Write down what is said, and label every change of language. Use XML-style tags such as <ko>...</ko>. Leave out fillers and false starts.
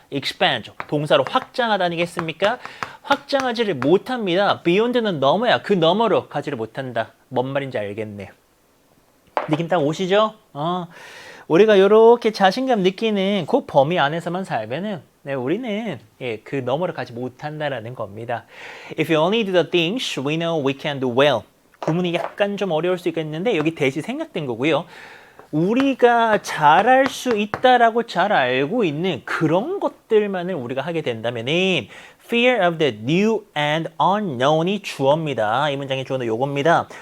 <ko>expand 동사로 확장하다 아니겠습니까? 확장하지를 못합니다. beyond는 넘어야 그 너머로 가지를 못한다. 뭔 말인지 알겠네. 느낌 딱 오시죠? 우리가 이렇게 자신감 느끼는 그 범위 안에서만 살면은 네, 우리는 그 너머로 가지 못한다라는 겁니다.</ko> <en>If you only do the things we know we can do well.</en> <ko>구문이 약간 좀 어려울 수 있겠는데 여기 대시 생략된 거고요. 우리가 잘할 수 있다라고 잘 알고 있는 그런 것들만을 우리가 하게 된다면은</ko> <en>Fear of the new and unknown</en> <ko>이 주어입니다. 이 문장의 주어는 요겁니다.</ko>